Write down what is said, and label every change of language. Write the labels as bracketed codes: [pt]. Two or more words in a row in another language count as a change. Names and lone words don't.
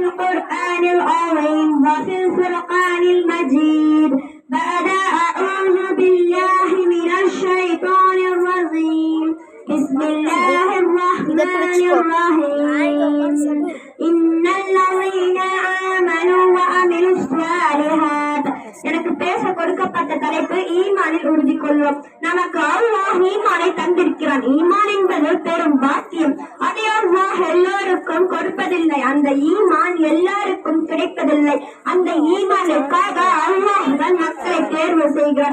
[ar] القرآن العظيم وفي الفرقان المجيد بعد أعوذ بالله من الشيطان الرجيم بسم الله الرحمن الرحيم إن الذين آمنوا وعملوا الصالحات [ta] எனக்கு பேச கொடுக்கப்பட்ட தலைப்பு ஈமானில் உறுதி கொள்வோம். நமக்கு அல்லாஹ் ஈமானை தந்திருக்கிறான். ஈமான் என்பது பெரும் பாக்கியம். அதை அல்லாஹ் எல்லோருக்கும் கொடுப்பதில்லை. அந்த ஈமான் எல்லாருக்கும் கிடைப்பதில்லை. அந்த ஈமானுக்காக அல்லாஹ் தான் மக்களை தேர்வு செய்கிறார்.